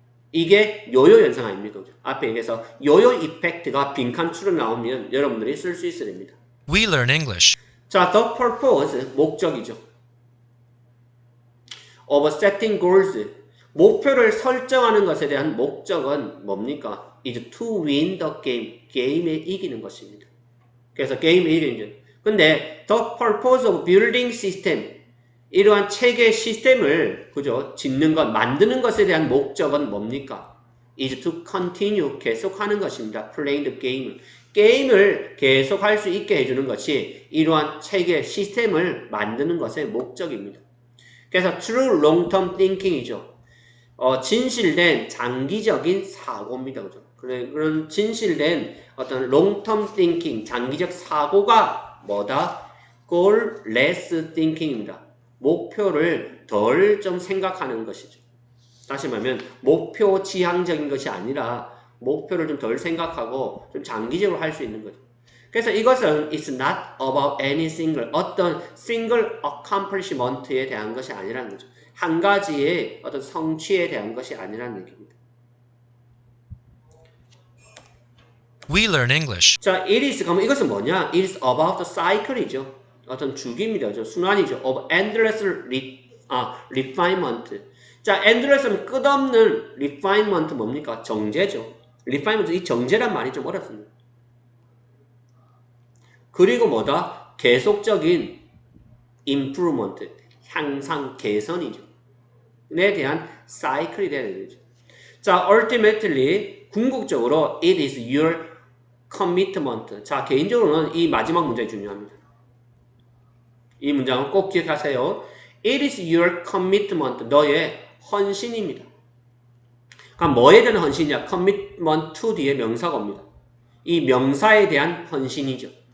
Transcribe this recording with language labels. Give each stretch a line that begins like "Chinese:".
Korean: 이게 요요 현상 아닙니까? 앞에 얘기해서 요요 이펙트가 빈칸추로 나오면 여러분들이 쓸 수 있어야 됩니다.
English: We learn English.
Korean: 자,
English: the purpose,
Korean: 목적이죠. of setting goals, 목표를 설정하는 것에 대한 목적은 뭡니까?
English: is to win the game,
Korean: 게임에 이기는 것입니다. 그래서 게임에 이기는 것. 근데
English: the purpose of building system,
Korean: 이러한 체계 시스템을 그죠? 짓는 것, 만드는 것에 대한 목적은 뭡니까?
English: is to continue,
Korean: 계속하는 것입니다.
English: playing the game,
Korean: 게임을 계속할 수 있게 해주는 것이 이러한 체계 시스템을 만드는 것의 목적입니다.
English: 그래서 true long-term thinking이죠.
Korean: 진실된 장기적인 사고입니다. 그죠? 그런 진실된 어떤
English: long-term thinking,
Korean: 장기적 사고가 뭐다?
English: goal-less thinking입니다.
Korean: 목표를 덜 좀 생각하는 것이죠. 다시 말하면 목표 지향적인 것이 아니라 목표를 좀 덜 생각하고 좀 장기적으로 할 수 있는 거죠. 그래서 이것은
English: it's not about any single,
Korean: 어떤 single accomplishment에 대한 것이 아니라는 거죠. 한 가지의 어떤 성취에 대한 것이 아니라는 얘기입니다.
English: We learn English.
Korean: 자,
English: it is,
Korean: 그러면 이것은 뭐냐?
English: It is about the cycle이죠.
Korean: 어떤 주기입니다. 순환이죠.
English: of endless refinement.
Korean: 자, endless는 끝없는 refinement 뭡니까? 정제죠. refinement, 이 정제란 말이 좀 어렵습니다. 그리고 뭐다? 계속적인 improvement, 향상, 개선이죠. 에 대한 사이클이 되는 거죠.
English: 자, ultimately,
Korean: 궁극적으로
English: it is your commitment.
Korean: 자, 개인적으로는 이 마지막 문장이 중요합니다. 이 문장은 꼭 기억하세요.
English: It is your commitment.
Korean: 너의 헌신입니다. 그럼 뭐에 대한 헌신이냐? commitment to 뒤에 명사가 옵니다. 이 명사에 대한 헌신이죠.